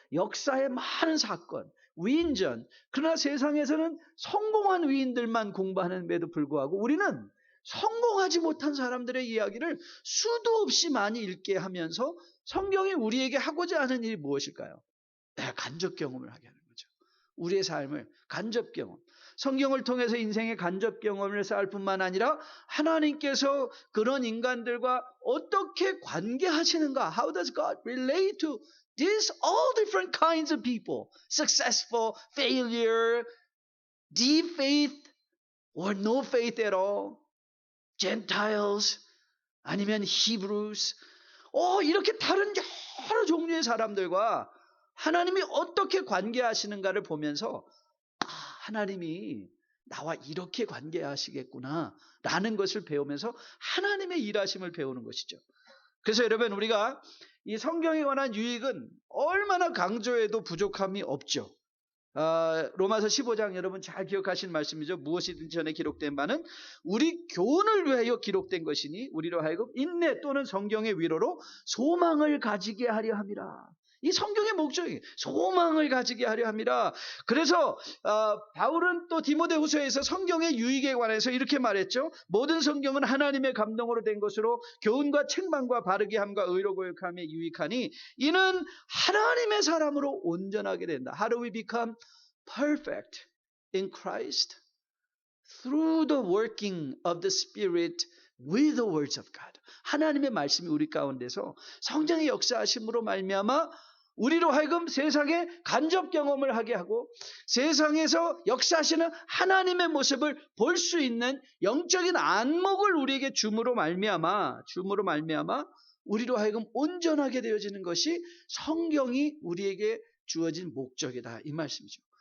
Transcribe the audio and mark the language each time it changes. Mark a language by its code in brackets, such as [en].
[ko] 역사의 많은 사건, 위인전. 그러나 세상에서는 성공한 위인들만 공부하는데도 불구하고 우리는 성공하지 못한 사람들의 이야기를 수도 없이 많이 읽게 하면서 성경이 우리에게 하고자 하는 일이 무엇일까요? 간접 경험을 하게 하는 거죠. 우리의 삶을 간접 경험. 성경을 통해서 인생의 간접 경험을 쌓을 뿐만 아니라 하나님께서 그런 인간들과 어떻게 관계하시는가? [en] How does God relate to these all different kinds of people? Successful, failure, deep faith, or no faith at all? Gentiles, 아니면 Hebrews. [ko] 이렇게 다른 여러 종류의 사람들과 하나님이 어떻게 관계하시는가를 보면서 하나님이 나와 이렇게 관계하시겠구나 라는 것을 배우면서 하나님의 일하심을 배우는 것이죠. 그래서 여러분 우리가 이 성경에 관한 유익은 얼마나 강조해도 부족함이 없죠. 로마서 15장 여러분 잘 기억하신 말씀이죠. 무엇이든지 전에 기록된 바는 우리 교훈을 위하여 기록된 것이니 우리로 하여금 인내 또는 성경의 위로로 소망을 가지게 하려 함이라. 이 성경의 목적이 소망을 가지게 하려 함이라. 그래서 바울은 또 디모데후서에서 성경의 유익에 관해서 이렇게 말했죠. 모든 성경은 하나님의 감동으로 된 것으로 교훈과 책망과 바르게 함과 의로 교육함에 유익하니 이는 하나님의 사람으로 온전하게 된다. [en] How do we become perfect in Christ? Through the working of the Spirit with the words of God. [ko] 하나님의 말씀이 우리 가운데서 성령의 역사하심으로 말미암아 우리로 하여금 세상에 간접 경험을 하게 하고 세상에서 역사하시는 하나님의 모습을 볼 수 있는 영적인 안목을 우리에게 줌으로 말미암아 우리로 하여금 온전하게 되어지는 것이 성경이 우리에게 주어진 목적이다 이 말씀이죠.